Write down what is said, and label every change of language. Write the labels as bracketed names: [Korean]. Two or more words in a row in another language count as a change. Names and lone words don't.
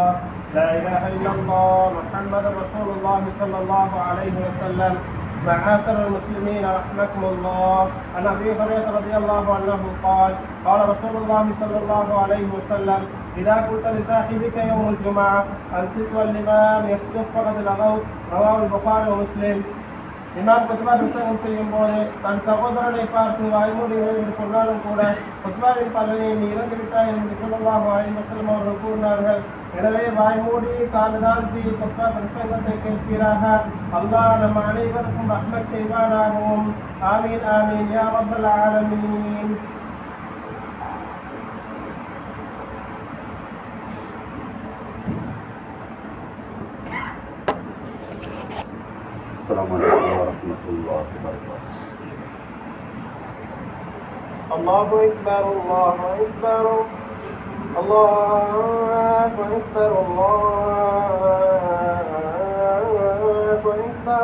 [Arabic] لا إله إلا الله محمد رسول الله صلى الله عليه وسلم. معاشر المسلمين رحمكم الله، عن أبي هريرة رضي الله عنه قال قال رسول الله صلى الله عليه وسلم: إذا قلت لصاحبك يوم الجمعة أنصت والإمام يخطب فقد لغوت. رواه البخاري ومسلم. [Tamil] இமாம் குத்பா பிரசங்கம் செய்யும் போது தன் சகோதரனை பார்த்து வாய்மூடி என்று சொன்னாலும் கூட குத்பாவின் பலனை நீ இறந்துவிட்டாய் என்று [Arabic] صلى الله عليه وسلم [Tamil] அவர்கள் கூறினார்கள். எனவே வாய்மூடி காதுதாழ்த்தி குத்பா பிரசங்கத்தை கேட்கிறாக. அல்லாஹ் நம் அனைவருக்கும் ரஹ்மத் செய்வானாகவும். [Arabic] آمين آمين يا رب العالمين. السلام عليكم ورحمة الله وبركاته. الله أكبر الله أكبر الله أكبر الله أكبر.